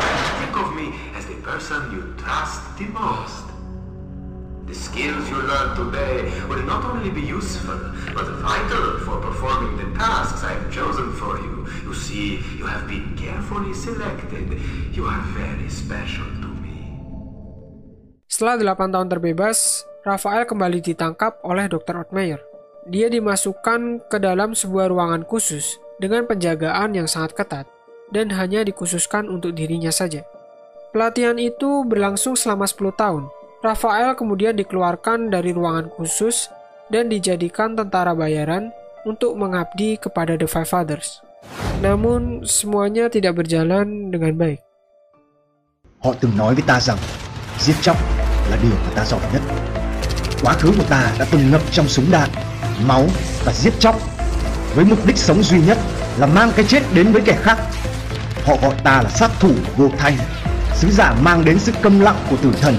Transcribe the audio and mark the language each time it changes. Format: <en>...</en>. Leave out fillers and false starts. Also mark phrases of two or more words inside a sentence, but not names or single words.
<en>Think of me as the person you trust the most. The skills you learn today will not only be useful, but vital for performing the tasks I have chosen for you. You see, you have been carefully selected. You are very special to me.</en> <id>Setelah 8 tahun terbebas, Raphael kembali ditangkap oleh Dr. Ort Meyer. Dia dimasukkan ke dalam sebuah ruangan khusus dengan penjagaan yang sangat ketat dan hanya dikhususkan untuk dirinya saja. Pelatihan itu berlangsung selama 10 tahun. Raphael kemudian dikeluarkan dari ruangan khusus dan dijadikan tentara bayaran untuk mengabdi kepada The Five Fathers. Namun, semuanya tidak berjalan dengan baik.</id> <vi>Họ từng nói với ta rằng giết chóc là điều mà ta giỏi nhất. Quá khứ của ta đã từng ngập trong súng đạn, máu và giết chóc, với mục đích sống duy nhất là mang cái chết đến với kẻ khác. Họ gọi ta là sát thủ vô thanh, sứ giả mang đến sự câm lặng của tử thần.</vi>